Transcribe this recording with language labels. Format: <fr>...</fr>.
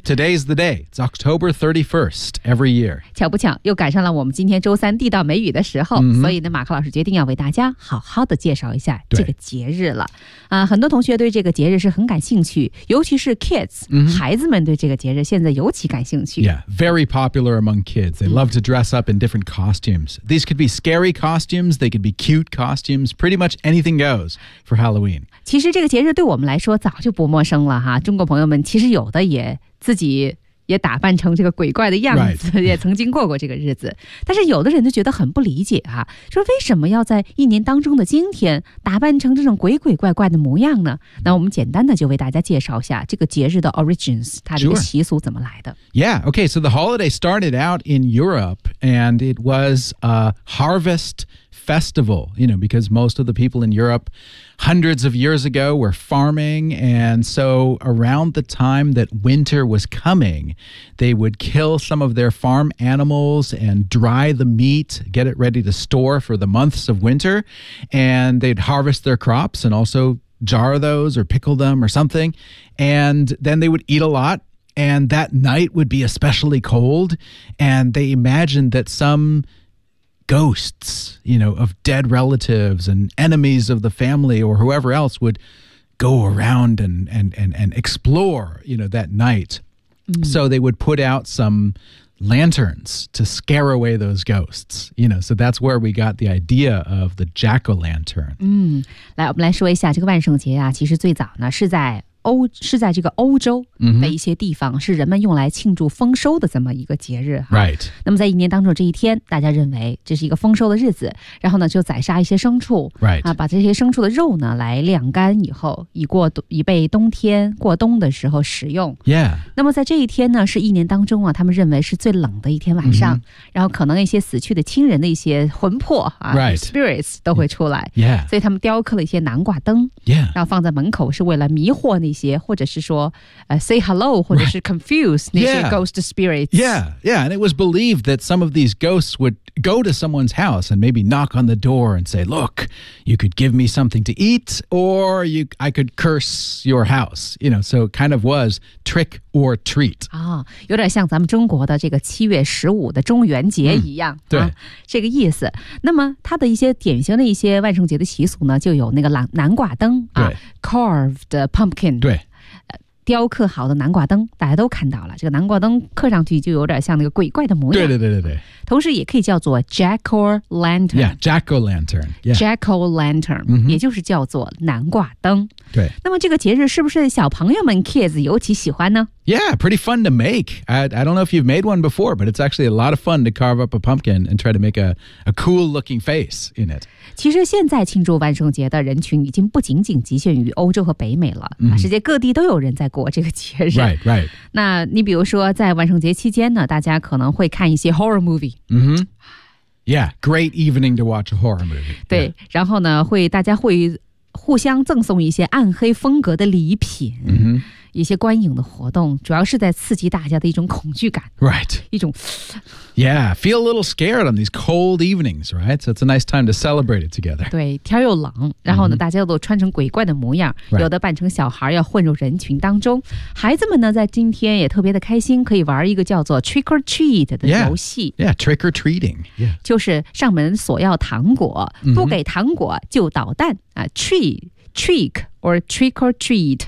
<en>Today's the day. It's October 31st every year.</en> <zh>巧不巧又赶上了我们今天周三地道美语的时候、所以呢马克老师决定要为大家好好的介绍一下这个节日了啊。很多同学对这个这个节日是很感兴趣，尤其是 kids、孩子们对这个节日现在尤其感兴趣。</zh> <en>Yeah, very popular among kids. They love to dress up in different costumes. These could be scary costumes, they could be cute costumes, pretty much anything goes for Halloween.</en> <zh>其实这个节日对我们来说早就不陌生了哈，中国朋友们其实有的也自己也打扮成这个鬼怪的样子、也曾经过过这个日子。但是有的人就觉得很不理解啊，说为什么要在一年当中的今天打扮成这种鬼鬼怪怪的模样呢？那我们简单的就为大家介绍一下这个节日的 origins， 它的习俗怎么来的。</zh> <en>Sure. Yeah, okay, so the holiday started out in Europe, and it was a harvest festival, you know, because most of the people in Europe hundreds of years ago were farming, and so around the time that winter was coming, they would kill some of their farm animals and dry the meat, get it ready to store for the months of winter, and they'd harvest their crops and also jar those or pickle them or something, and then they would eat a lot, and that night would be especially cold, and they imagined that someghosts, you know, of dead relatives and enemies of the family or whoever else would go around and explore, you know, that night. So they would put out some lanterns to scare away those ghosts, you know, so that's where we got the idea of the jack-o'-lantern.</en> <zh>来我们来说一下这个万圣节啊，其实最早呢是在这个欧洲的一些地方、是人们用来庆祝丰收的这么一个节日、</zh> <en>Right.</en> <zh>那么在一年当中这一天大家认为这是一个丰收的日子，然后呢就宰杀一些牲畜、</zh> <en>Right.</en> <zh>啊、把这些牲畜的肉呢来晾干以后以备冬天过冬的时候食用、</zh> <en>Yeah.</en> <zh>那么在这一天呢是一年当中啊，他们认为是最冷的一天晚上、然后可能一些死去的亲人的一些魂魄、</zh> <en>Right.</en> <zh>spirits 都会出来、</zh> <en>Yeah.</en> <zh>所以他们雕刻了一些南瓜灯、</zh> <en>Yeah.</en> <zh>然后放在门口是为了迷惑那些或者是说、</zh> <en>say hello</en> <zh>或者是</zh> <en>confuse、right.</en> <zh>那些</zh> <en>ghost spirits yeah and it was believed that some of these ghosts would go to someone's house and maybe knock on the door and say look you could give me something to eat or I could curse your house you know so it kind of was trick or treat、</en> <zh>有点像咱们中国的这个七月十五的中元节一样、对、这个意思那么它的一些典型的一些万圣节的习俗呢就有那个南瓜灯、</zh> <en>carved pumpkin</en> <zh>对，雕刻好的南瓜灯，大家都看到了，这个南瓜灯刻上去就有点像那个鬼怪的模样。对对对对对。同时也可以叫做 Jack-o-lantern。</zh> <en>Yeah, Jack-o-lantern. Yeah. Jack-o-lantern,、 mm-hmm.</en> <zh>也就是叫做南瓜灯。对。那么这个节日是不是小朋友们 kids 尤其喜欢呢？</zh> <en>Yeah, pretty fun to make. I don't know if you've made one before, but it's actually a lot of fun to carve up a pumpkin and try to make a cool looking face in it.</en> <zh>其实现在庆祝万圣节的人群已经不仅仅局限于欧洲和北美了、</zh> <en>mm-hmm.</en> <zh>世界各地都有人在过这个节日。</zh> <en>Right, right.</en> <zh>那你比如说在万圣节期间呢，大家可能会看一些</zh> <en>horror movie。 Mm-hmm. Yeah, great evening to watch a horror movie.</en> <zh>对、</zh> <en>yeah.</en> <zh>然后呢会大家会互相赠送一些暗黑风格的礼品、</zh> <en>mm-hmm.</en> <zh>一些观影的活动，主要是在刺激大家的一种恐惧感。</zh> <en>Right.</en> <zh>一种</zh> <en>Yeah, feel a little scared on these cold evenings, right? So it's a nice time to celebrate it together.</en> <zh>对，天又冷，然后呢、</zh> <en>mm-hmm.</en> <zh>大家都穿成鬼怪的模样、</zh> <en>right.</en> <zh>有的扮成小孩要混入人群当中。孩子们呢在今天也特别的开心，可以玩一个叫做</zh> <en>trick or treat</en> <zh>的游戏。</zh> <en>Yeah, yeah trick or treating、yeah.</en> <zh>就是上门索要糖果，不给糖果就捣蛋、</zh> <en>mm-hmm. Trick or trick or treat.</en>